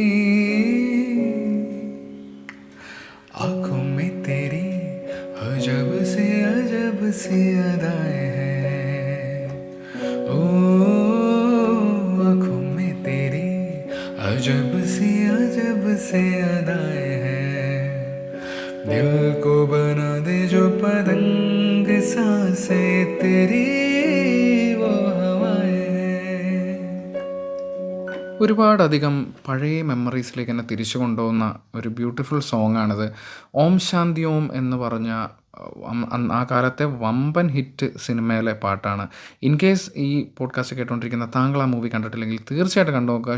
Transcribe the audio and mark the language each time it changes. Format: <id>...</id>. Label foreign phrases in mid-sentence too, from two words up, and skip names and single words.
<hi>आँखों में तेरी अजब सी अदाएं हैं, ओ आँखों में तेरी अजब सी अदाएं हैं, दिल को बना दे जो पतंग सांसें तेरी वो हवाएं हैं.</hi> <ml>ഒരുപാടധികം പഴയ മെമ്മറീസിലേക്ക് എന്നെ തിരിച്ചു കൊണ്ടുപോകുന്ന ഒരു</ml> <en>beautiful song.</en> <ml>ഓം ശാന്തി ഓം എന്ന് പറഞ്ഞ ആ കാലത്തെ വമ്പൻ ഹിറ്റ് സിനിമയിലെ പാട്ടാണ്.</ml> <en>in case</en> <ml>ഈ പോഡ്കാസ്റ്റ് കേട്ടുകൊണ്ടിരിക്കുന്ന താങ്കൾ ആ മൂവി കണ്ടിട്ടില്ലെങ്കിൽ തീർച്ചയായിട്ടും കണ്ടു നോക്കുക.</ml>